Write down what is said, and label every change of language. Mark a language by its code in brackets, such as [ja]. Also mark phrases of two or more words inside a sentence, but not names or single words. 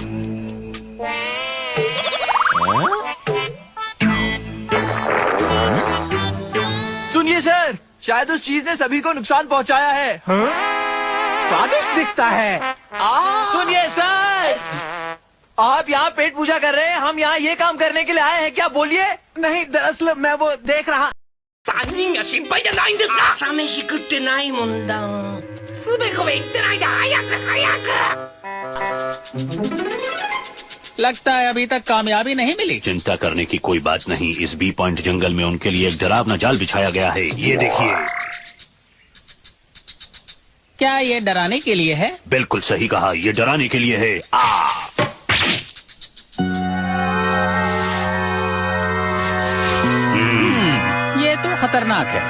[hi] सुनिए सर, शायद उस चीज ने सभी को नुकसान पहुंचाया है। स्वादिष्ट दिखता है। सुनिए सर, आप यहाँ पेट पूजा कर रहे हैं, हम यहाँ ये काम करने के लिए आए हैं क्या? बोलिए। नहीं, दरअसल मैं वो देख रहा। [ja] 3 人が心配じゃないんですか。朝飯食ってないもんだ。すべこべ言ってないで早く早く。 [hi] लगता है अभी तक कामयाबी नहीं मिली। चिंता करने की कोई बात नहीं। इस बी पॉइंट जंगल में उनके लिए एक डरावना जाल बिछाया गया है। ये देखिए। क्या ये डराने के लिए है? बिल्कुल सही कहा, ये डराने के लिए है। ये तो खतरनाक है।